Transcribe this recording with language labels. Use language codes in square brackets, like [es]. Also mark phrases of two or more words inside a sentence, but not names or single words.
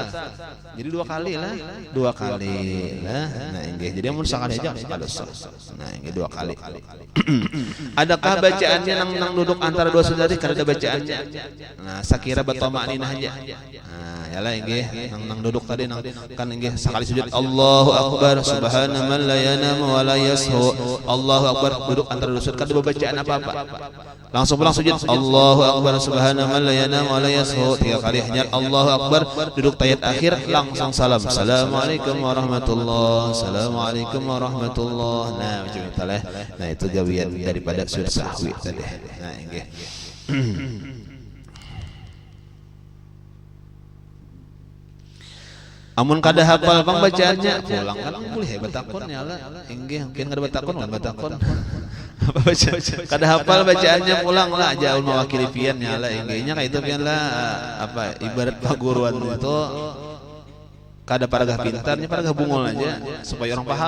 [bjn] Jadi dua kali lah, dua kali lah. Nah inggih. Jadi amun sakali haja kada sah. Nah inggih dua kali. Adakah bacaannya nang duduk antara dua sujud kada ada bacaannya? Nah sakira batamakninah aja. Nah yalah inggih nang duduk tadi nang kan inggih sakali sujud [ar] الله أكبر سبحان من لا ينام ولا يسهو. الله أكبر [bjn] duduk antara dua sujud kada ada bacaan apa-apa. Langsung pulang sujud [ar] الله أكبر سبحان من لا ينام ولا يسهو. [bjn] Tiga kali hanya [ar] الله أكبر [bjn] duduk tahiyat akhir langsung salam [ar] السلام عليكم ورحمة الله، السلام عليكم ورحمة الله. [bjn] Nah macam itulah. Nah itu gawian daripada sujud sahwi tadi. Nah inggih. Amun kada hafal bang bacaannya pulang kan boleh batakon ya lah inggih mungkin kada batakon apa baca kada hafal bacaannya pulang lah aja mewakili pian ya lah inggihnya kayak itu pian lah apa ibarat paguruan itu kada paragah pintarnya paragah bungol aja supaya orang paham.